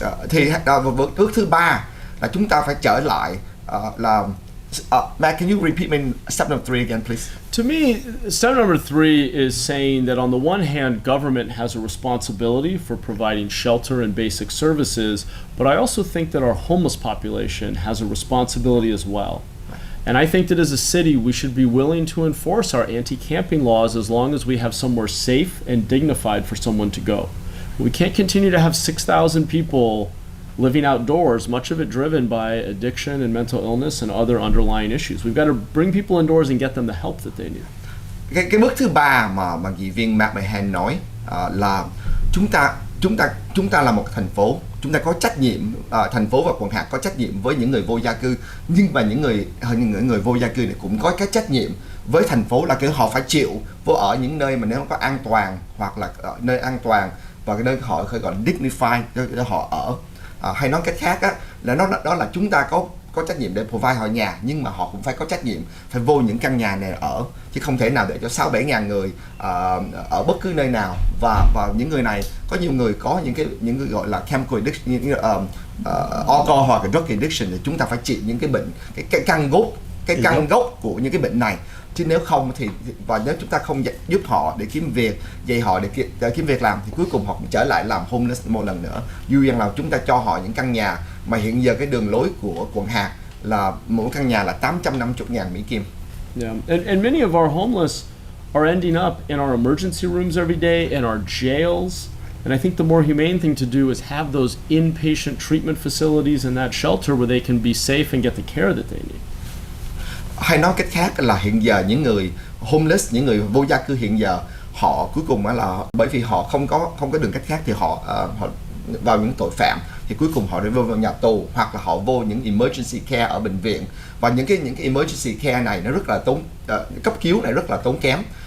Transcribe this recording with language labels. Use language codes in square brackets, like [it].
[vi] Thì bước thứ 3 là chúng ta phải trở lại là [en] Matt, can you repeat me step number 3 again, please? To me, step number 3 is saying that on the one hand, government has a responsibility for providing shelter and basic services, but I also think that our homeless population has a responsibility as well. And I think that as a city, we should be willing to enforce our anti-camping laws as long as we have somewhere safe and dignified for someone to go. We can't continue to have 6,000 people living outdoors, much of it driven by addiction and mental illness and other underlying issues. We've got to bring people indoors and get them the help that they need. [vi] Cái bước thứ 3 mà nghị viên Mahan nói là chúng ta là một thành phố, chúng ta có trách nhiệm, thành phố và quận hạt có trách nhiệm với những người vô gia cư, nhưng mà những người vô gia cư này cũng có cái trách nhiệm với thành phố là họ phải chịu ở những nơi mà nếu có an toàn, hoặc là nơi an toàn và cái nơi họ gọi là dignified để họ ở. Hay nói cách khác á, là đó là chúng ta có trách nhiệm để provide họ nhà, nhưng mà họ cũng phải có trách nhiệm phải vô những căn nhà này ở, chứ không thể nào để cho 6-7 ngàn người ở bất cứ nơi nào. Và những người này, có nhiều người có những cái gọi là chemical addiction, những alcohol hoặc drug addiction, thì chúng ta phải trị những cái bệnh, cái căn gốc của những cái bệnh này. Chứ nếu không thì và nếu chúng ta không giúp họ để kiếm việc, dạy họ để kiếm việc làm, thì cuối cùng họ cũng trở lại làm homeless một lần nữa. Dù rằng là chúng ta cho họ những căn nhà mà hiện giờ cái đường lối của quận hạt là mỗi căn nhà là 850.000 Mỹ Kim. [en] Yeah, and many of our homeless are ending up in our emergency rooms every day, in our jails. And I think the more humane thing to do is have those inpatient treatment facilities in that shelter where they can be safe and get the care that they need. [vi] Hay nói cách khác là hiện giờ những người homeless, những người vô gia cư hiện giờ, họ cuối cùng là bởi vì họ không có đường cách khác, thì họ vào những tội phạm, thì cuối cùng họ đi vô nhà tù, hoặc là họ vô những emergency care ở bệnh viện. Và những cái emergency care này nó rất là cấp cứu này rất là tốn kém.